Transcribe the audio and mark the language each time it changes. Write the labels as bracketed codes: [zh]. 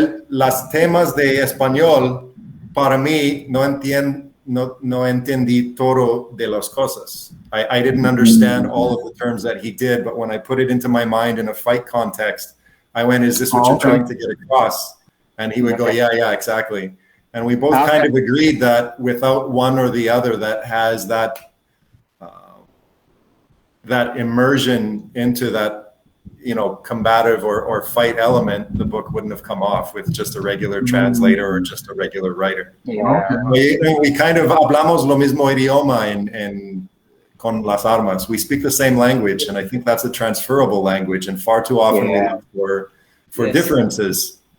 [es] Las temas de español, para mí, no entendí todo de las cosas. [en] I didn't understand all of the terms that he did, but when I put it into my mind in a fight context, I went, is this what you're trying to get across? And he would go, yeah, exactly. And we both kind of agreed that without one or the other that has that immersion into that, combative or fight element, the book wouldn't have come off with just a regular translator or just a regular writer. Yeah. We kind of [es] hablamos lo mismo idioma en con las armas. [en] We speak the same language, and I think that's a transferable language, and far too often we look for differences.